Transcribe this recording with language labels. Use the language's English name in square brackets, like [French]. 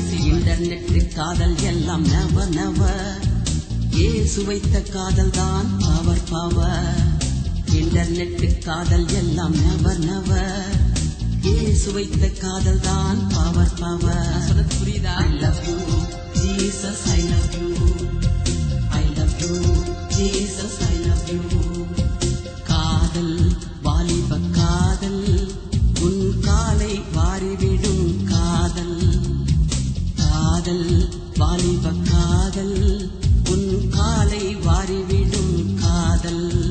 [Tamil] Internet காதல் எல்லாம் நவர் நவர், இயேசு வைத்த காதல் தான் பவர் பவர். இன்டர்நெட் காதல் எல்லாம் நவர் நவர், இயேசு வைத்த காதல் தான் பவர் பவர். புரியுதா? [English] I love you Jesus, I love you, I love you Jesus, I love you. [Tamil] காதல் வாலிப காதல், உன் காலை வாரிவிடும் காதல். காதல் வாலிப காதல், உன் காலை வாரிவிடும் காதல்.